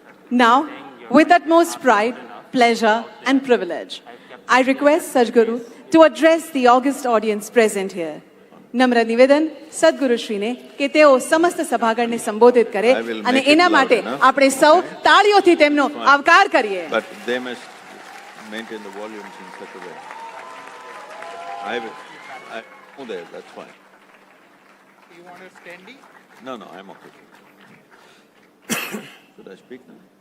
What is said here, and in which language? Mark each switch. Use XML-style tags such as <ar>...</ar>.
<en>Now, with utmost pride, pleasure and privilege, I request Sadhguru to address the august audience present here.</en> <gu>નમ્ર નિવેદન સદગુરુ શ્રીને કે તેઓ સમસ્ત સભાગણને સંબોધિત કરે અને એના માટે આપણે સૌ તાળીઓથી તેમનો આવકાર કરીએ.</gu> <en>But they must maintain the volumes in such a way. I go there, that's fine. You want to standing? No, I'm okay. Should I speak now?</en>